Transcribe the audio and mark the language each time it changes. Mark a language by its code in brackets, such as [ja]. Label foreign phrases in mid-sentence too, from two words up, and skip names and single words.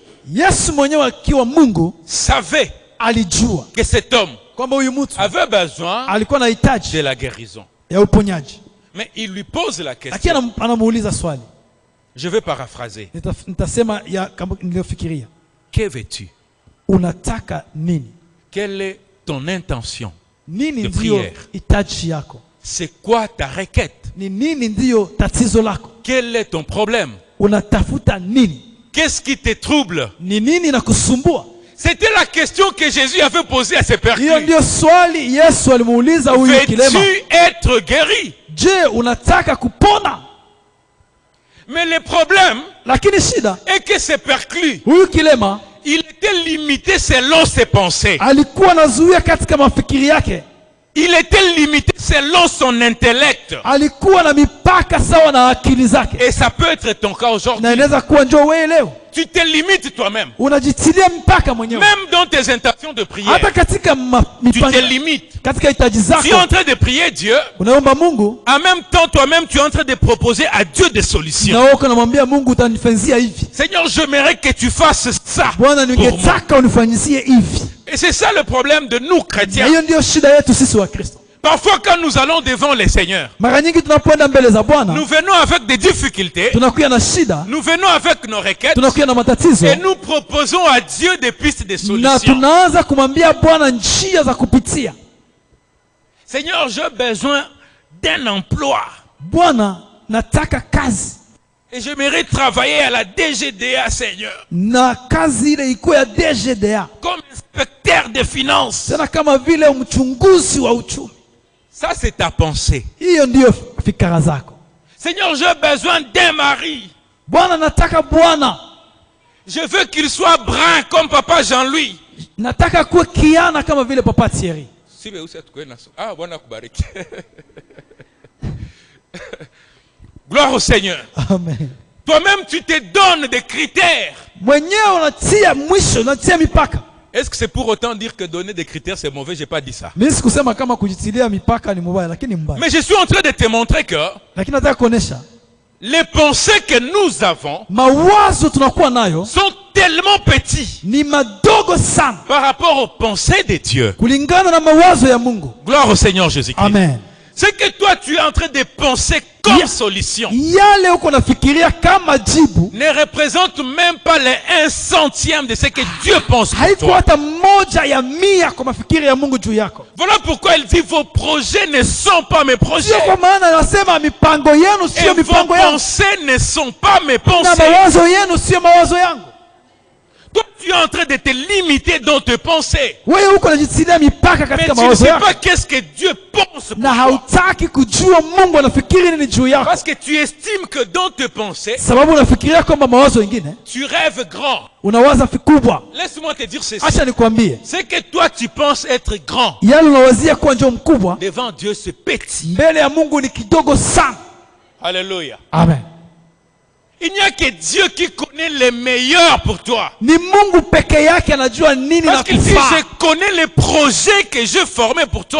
[sw] Yesu mwenyewe akiwa Mungu [fr] savait [sw] alijua [fr] que cet homme [sw] kwamba huyu mtu [fr] avait besoin [sw] alikuwa na [fr] de [sw] hitaji [fr] la guérison. [sw] ya uponyaji. [fr] Mais il lui pose la [sw] Lakini [fr] question. [sw] anamuuliza swali. [fr] Je vais paraphraser. [sw] Nitasema ya kama nilivyofikiria. [fr] Que veux-tu? [sw] Unataka nini? [fr] Quelle est ton intention? [sw] Nini [fr] De [sw] ndio [fr] prière. [sw] hitaji yako? [fr] C'est quoi ta requête? [sw] Ni nini ndio tatizo lako? [fr] Quel est ton problème? [sw] Unatafuta nini? [fr] Qu'est-ce qui te trouble? [sw] Ni nini inakusumbua? [fr] C'était la question que Jésus avait posée à ses [sw] Hiyo [fr] perclus. [sw] ndio swali Yesu alimuuliza huyu kilema. [fr] Veux-tu être guéri? [sw] Je, unataka kupona? [fr] Mais le problème [sw] Lakini shida, [fr] est que ces perclus, [sw] huyu kilema [fr] il était limité selon ses pensées. [sw] alikuwa anazuia katika mafikiri yake. [fr] Il était limité selon son intellect. [sw] Alikuwa na mipaka sawa na akili zake. [fr] Et ça peut être ton cas aujourd'hui. [sw] Na inaweza kuwa njoo wewe leo. [fr] Tu te limites toi-même. [sw] Unajitilia mpaka mwenyewe. [fr] Même dans tes intentions de prière. [sw] Hata katika [fr] Tu te [sw] mipaka, [fr] limites. [sw] katika hitaji zako. [fr] Tu es en train de prier Dieu. [sw] Unaomba Mungu. [fr] En même temps, toi-même, tu es en train de proposer à Dieu des solutions. [sw] Na wewe unamwambia Mungu utanifanyia hivi. [fr] Seigneur, j'aimerais que tu fasses ça. [sw] Bwana [fr] pour moi. [sw] ningetaka unifanyizie hivi. [fr] Et c'est ça le problème de nous [sw] Na [fr] chrétiens. [sw] hiyo ndio shida yetu sisi wa Kristo. [fr] Parfois, quand nous allons devant les seigneurs, [sw] Mara nyingi tunapoenda mbele za Bwana, [fr] nous venons avec des difficultés, [sw] tunakuwa na shida, [fr] nous venons avec nos requêtes, [sw] tunakuwa na matatizo, [fr] et nous proposons à Dieu des pistes de [sw] na [fr] solutions. [sw] tunaanza kumwambia Bwana njia za kupitia. [fr] Seigneur, j'ai besoin d'un emploi. [sw] Bwana, nataka kazi. [fr] Et j'aimerais travailler à la DGDA, Seigneur, [sw] Na kazi ile iko ya DGDA. [fr] comme inspecteur des finances. [sw] Tena kama vile mchunguzi wa uchumi. [fr] Ça, c'est ta pensée. [sw] Hiyo ndiyo fikra zako. [fr] Seigneur, j'ai besoin d'un mari. [sw] Bwana, nataka bwana. [fr] Je veux qu'il soit brun comme papa Jean-Louis. [sw] Nataka kuwa kiana kama vile papa Thierry. Ah, Bwana kubariki. [fr] Gloire au Seigneur. Amen. Toi-même, tu te donnes des critères. [sw] Mwenyewe unatia mwisho, unatia mipaka. [fr] Est-ce que c'est pour autant dire que donner des critères c'est mauvais? J'ai pas dit ça. [sw] Mimi sikusema kama kujitilia mipaka ni mbaya, lakini mbaya. [fr] Mais je suis en train de te montrer que [sw] Lakini nataka kuonesha [fr] les pensées que nous avons [sw] mawazo tunakuwa nayo [fr] sont tellement petits [sw] ni madogo sana [fr] par rapport aux pensées de Dieu. [sw] kulingana na mawazo ya Mungu. [fr] Gloire au Seigneur Jésus-Christ. Amen. C'est que toi tu es en train de penser comme solution [sw] Yale uko nafikiria kama jibu [fr] ne représente même pas les 1/100 de ce que Dieu pense pour [sw] haiko [fr] toi. [sw] hata moja ya 100 kwa mafikiri ya Mungu juu yako. [fr] Voilà pourquoi il dit vos projets ne sont pas mes projets. [sw] Sio kwa maana anasema mipango yenu [fr] Et [sw] sio [fr] vos [sw] mipango yangu, [fr] pensées ne sont pas mes [sw] na [fr] pensées. [sw] mawazo yenu sio mawazo yangu. [fr] Toi, tu es en train de te limiter dans tes pensées. [sw] Wewe uko unajitilia mipaka [fr] Mais [sw] katika [fr] tu ne [sw] mawazo [fr] sais [sw] yako [fr] pas qu'est-ce que Dieu pense pour [sw] na [fr] toi. [sw] hautaki kujua Mungu anafikiri nini juu yako, [fr] Parce que tu estimes que dans tes pensées, [sw] sababu unafikiria kwamba mawazo mengine [fr] tu rêves grand. [sw] unawaza vikubwa. [fr] Laisse-moi te dire ceci. [sw] Acha nikwambie, [fr] C'est que toi, tu penses être grand. [sw] yale unawazia kuwa ndio mkubwa, [fr] Devant Dieu, c'est petit. [sw] mbele ya Mungu ni kidogo sana. Alléluia. Amen. [fr] Il n'y a que Dieu qui connaît les meilleurs pour toi. [sw] Ni Mungu peke yake anajua nini na [fr] Parce qu'il dit, [sw] kufaa, [fr] je connais les projets que je formais pour toi.